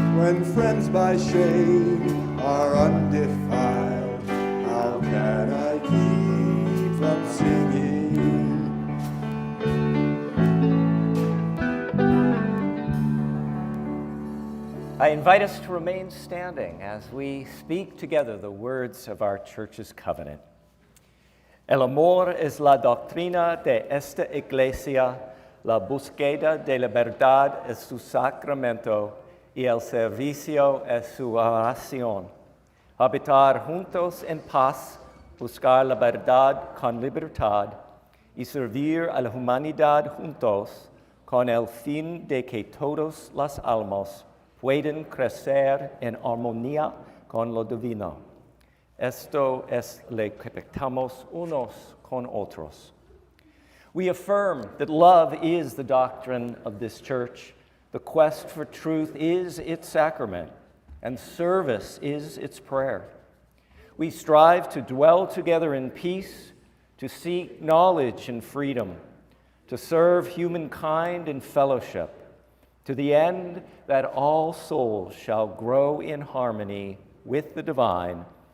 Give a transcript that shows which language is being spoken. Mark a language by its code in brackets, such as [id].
[en] When friends by shame are undefiled, how can I keep from singing? I invite us to remain standing as we speak together the words of our church's covenant. [es] El amor es la doctrina de esta iglesia, la búsqueda de la verdad es su sacramento y el servicio es su oración. Habitar juntos en paz buscar la verdad con libertad y servir a la humanidad juntos con el fin de que todas las almas puedan crecer en armonía con lo divino. Esto es lo que pactamos unos con otros. [en] We affirm that love is the doctrine of this church, the quest for truth is its sacrament, and service is its prayer. We strive to dwell together in peace, to seek knowledge and freedom, to serve humankind in fellowship, to the end that all souls shall grow in harmony with the divine.